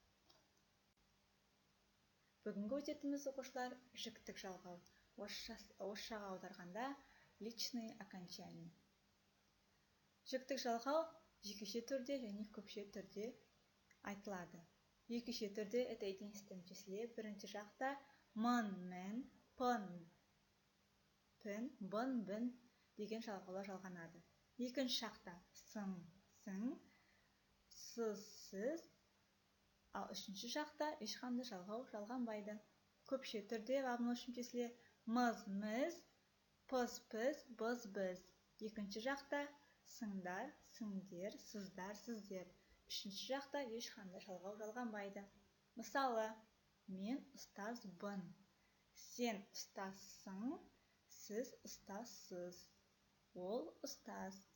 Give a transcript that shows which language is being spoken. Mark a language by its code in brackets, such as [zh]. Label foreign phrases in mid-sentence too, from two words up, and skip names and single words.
[kk] Бүгінгі өтетіміз оқушылар жіктік жалғау. Орысшаға аударғанда [ru] личные окончания. [kk] Жіктік жалғау жекеше түрде және көпше түрде айтылады. Жекеше түрде [ru] это единственное числе. [kk] Бірінші жақта мын, мен, пын, пін, бын, бін деген жалғаулар жалғанады. Екінші жақта сын, сың, сыз, сіз. Ал үшінші жақта ешқандай жалғау жалғанбайды. Көпше түрде [ru] во множественном числе [kk] мыз, міз, пыз, піз, біз, біз. Екінші жақта сыңдар, сіңдер, сыздар, сіздер. Үшінші жақта ешқандай жалғау жалғанбайды. Мысалы, мен ұстазбын, сен ұстазсың, сіз ұстазсыз, ол ұстаз.